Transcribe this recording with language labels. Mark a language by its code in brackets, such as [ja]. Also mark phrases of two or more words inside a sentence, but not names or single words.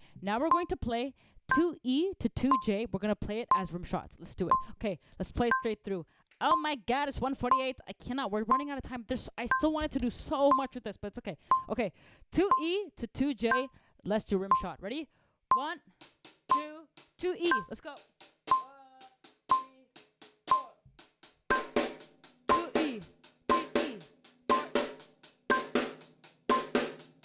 [en] Now we're going to play 2E to 2J. We're going to play it as rim shots. Let's do it. Okay, let's play it straight through. Oh my god, it's 1:48. I cannot. We're running out of time. I still wanted to do so much with this, but it's okay. Okay, 2E to 2J. Let's do rim shot. Ready? 1, 2, 2E. Let's go. 1, 3, 4. 2E. 3E. 4.